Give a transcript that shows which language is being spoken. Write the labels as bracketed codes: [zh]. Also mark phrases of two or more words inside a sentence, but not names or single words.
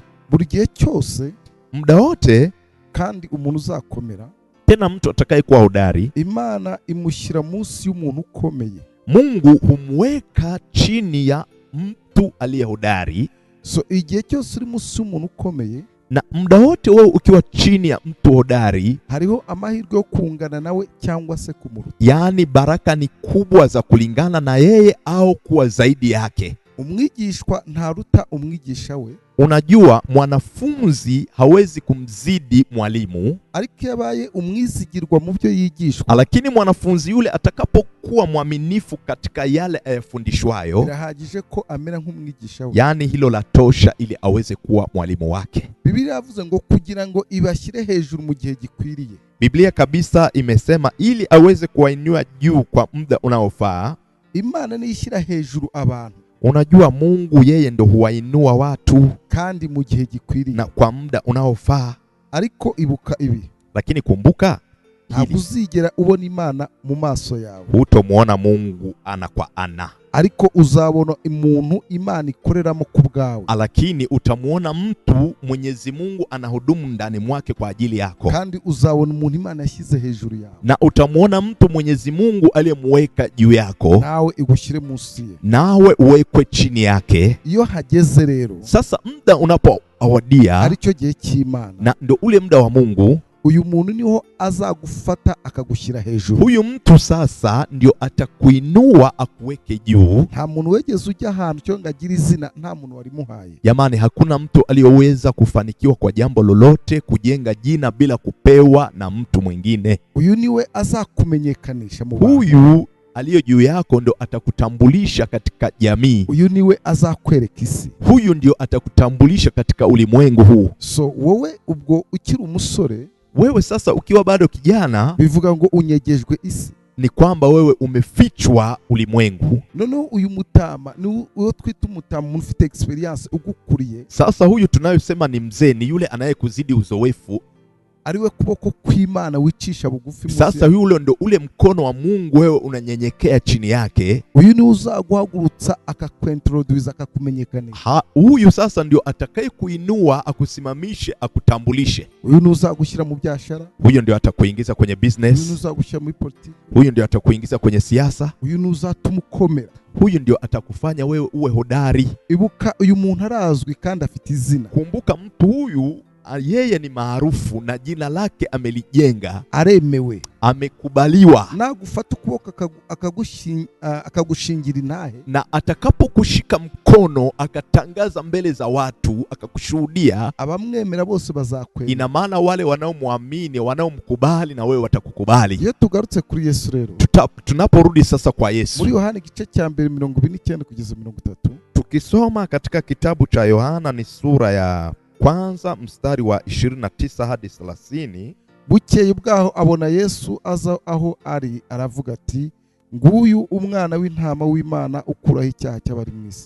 [rw] Buri gihe cyose, [sw] muda wote, [rw] kandi umuntu uzakomera. [sw] Tena mtu atakayekuwa hodari, [rw] Imana imushyira munsi y'umuntu ukomeye. [sw] Mungu humweka chini ya mtu aliye hodari. [rw] So igihe cyose uri munsi y'umuntu ukomeye, [sw] na muda wote wewe ukiwa chini ya mtu hodari, [rw] hariho amahirwe yo kungana nawe cyangwa se kumuruta. [sw] Yani baraka ni kubwa za kulingana na yeye au kuwa zaidi yake. [rw] Umwigishwa ntaruta umwigisha we. [sw] Unajua mwanafunzi hawezi kumzidi mwalimu, [rw] ariko yabaye umwizigirwa mu byo yigishwa. [sw] Lakini mwanafunzi yule atakapokuwa mwaminifu katika yale ayafundishwayo, [rw] birahagije ko amera nk'umwigisha we. [sw] Yani hilo la tosha ili aweze kuwa mwalimu wake. [rw] Biblia yavuze ngo kugira ngo ibashyire hejuru mu gihe gikwiriye. [sw] Biblia kabisa imesema ili aweze kuwainua juu kwa muda unaofaa. [rw] Imana niyishyira hejuru abantu. [sw] Unajua Mungu yeye ndo huwainua watu [rw] kandi mu gihe gikwiriye [sw] na kwa muda unaofaa. [rw] Ariko ibuka ibi, [sw] lakini kumbuka [rw] ntabwo uzigera ubona Imana mu maso yawe. [sw] Hutomuona Mungu ana kwa ana, [rw] ariko uzabona umuntu Imana ikoreramo ku bwawe. [sw] Lakini utamuona mtu Mwenyezi Mungu anahudumu ndani mwake kwa ajili yako. [rw] Kandi uzabona umuntu Imana yashyize hejuru yawe. [sw] Na utamuona mtu Mwenyezi Mungu aliyemweka juu yako, [rw] nawe igushyire munsi ye, [sw] nawe uwekwe chini yake. [rw] Iyo hageze rero, [sw] sasa muda unapoawadia, [rw] aricyo gihe cy'Imana, [sw] na ndo ule muda wa Mungu, [rw] uyu muntu niho azagufata akagushyira hejuru. [sw] Huyu mtu sasa ndio atakuinua akuweke juu. [rw] Nta muntu wegeze ujya ahantu cyo ngagira izina, nta muntu warimuhaye. [sw] Jamani, hakuna mtu aliyoweza kufanikiwa kwa jambo lolote, kujenga jina bila kupewa na mtu mwingine. [rw] Uyu niwe azakumenyekanisha mu bantu. [sw] Huyu aliyo juu yako ndo atakutambulisha katika jamii. [rw] Uyu niwe azakwereka isi. [sw] Huyu ndio atakutambulisha katika ulimwengu huu. [rw] So wowe ubwo ukiri umusore, [sw] wewe sasa ukiwa bado kijana, [rw] bivuga ngo unyegejwe isi, [sw] ni kwamba wewe umefichwa ulimwengu. [rw] Noneho uyu mutama ni uwo twita umutama, umuntu ufite experience ugukuriye. [sw] Sasa huyu tunayosema ni mzee, ni yule anayekuzidi uzoefu, [rw] ariwe kuboko kw'Imana wicisha bugufi. [sw] Sasa yule ndo ule mkono wa Mungu, wewe unanyenyekea chini yake. [rw] Uyu ni uzaguhagurutsa akakwentroduce, akakumenyekanisha. [sw] Huyu sasa ndio atakaye kuinua, akusimamishe, akutambulishe. [rw] Uyu ni uzagushyira mu byashara. [sw] Huyo ndio atakuingiza kwenye business. [rw] Uyu ni uzagushyira muri politiki. [sw] Huyo ndio atakuingiza kwenye siasa. [rw] Uyu ni uzatuma ukomera. [sw] Huyu ndio atakufanya wewe uwe hodari. [rw] Ibuka uyu muntu arazwi kandi afite izina. [sw] Kumbuka mtu huyu yeye ni maarufu na jina lake amelijenga, [rw] aremewe, [sw] amekubaliwa. [rw] Nagufata ukuboko akagushingira inahe, [sw] na atakapokushika mkono akatangaza mbele za watu, akakushuhudia, [rw] abamwemera bose bazakwemera. [sw] Ina maana wale wanaomwamini, wanaomkubali, na wewe watakukubali. [rw] Iyo tugarutse kuri Yesu rero, [sw] tunaporudi sasa kwa Yesu, [rw] muri Yohana igice cya 2:29 kugeza 30, [sw] tukisoma katika kitabu cha Yohana ni sura ya kwanza mstari wa 29 hadi 30. [rw] Bukeye bwaho abona Yesu aza aho ari, aravuga ati, nguyu umwana w'intama w'Imana ukuraho icyaha cy'abari mu isi.